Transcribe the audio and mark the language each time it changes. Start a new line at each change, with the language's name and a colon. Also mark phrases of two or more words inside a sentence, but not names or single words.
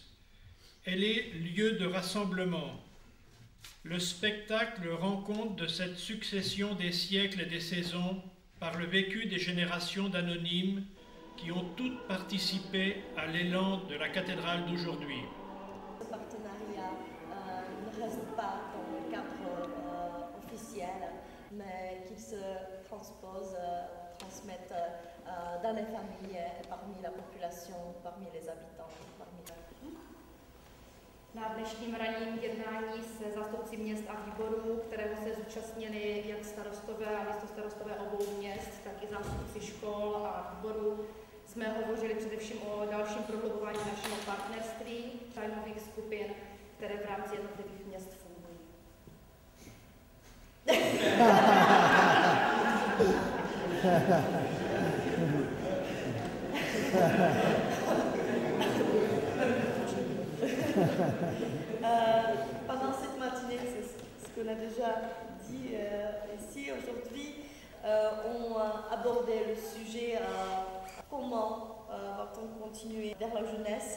French: Elle est lieu de rassemblement. Le spectacle rend compte de cette succession des siècles et des saisons par le vécu des générations d'anonymes qui ont toutes participé à l'élan de la cathédrale d'aujourd'hui. Ce partenariat ne reste pas dans le cadre officiel, mais qu'il se transmette dans les familles, parmi la population, parmi les habitants, parmi la...
Czech: Na dnešním ranním jednání se zástupci měst a výborů, kterého se zúčastnili jak starostové a místostarostové obou měst, tak i zástupci škol a výborů, jsme hovořili především o dalším prohlubování našeho partnerství, zájmových skupin, které v rámci jednotlivých měst fungují.
French: Pendant cette matinée, c'est ce qu'on a déjà dit ici aujourd'hui, on abordait le sujet comment va-t-on continuer vers la jeunesse.